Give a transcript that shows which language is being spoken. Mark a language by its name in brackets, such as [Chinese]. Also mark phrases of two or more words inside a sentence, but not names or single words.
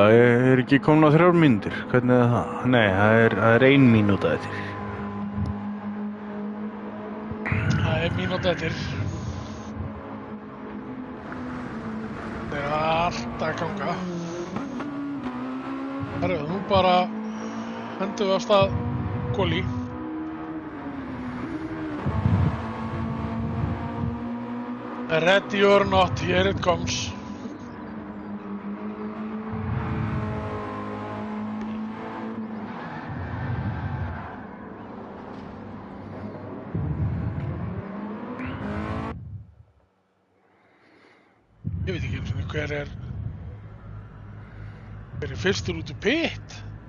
[Icelandic] Er ekki komin á 3 mínútur? Hvernig er það? Nei, það er 1 mínúta eftir. Það er mínúta eftir. Það er allt að ganga. Herru, nú bara hendum við af stað Koli. [English] Ready or not, here it comes. [Icelandic] Ég veit ekki eins og hver er fyrstur út úr pit.